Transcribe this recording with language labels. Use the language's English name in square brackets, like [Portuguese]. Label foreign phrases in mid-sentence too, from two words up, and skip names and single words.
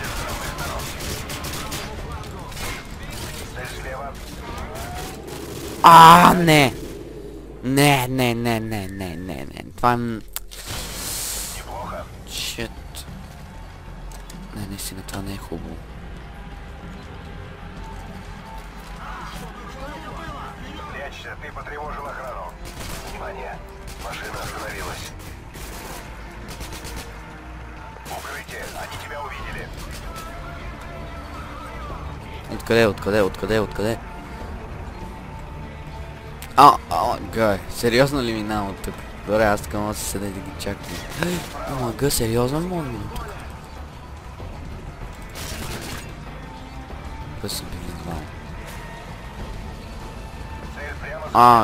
[Bulgarian] Не! Не. Това е... Чет. Не, наистина, това не е хубаво. [Russian] Прячься, ты потревожил охрану. Внимание, машина остановилась. Укрытие, они тебя увидели. [Bulgarian] Откъде? Гай, сериозно ли минавам от тук? Добре, аз така мога да се седа и да ги чакам. Га, сериозно ли мога да минам тук? Къде са били двама?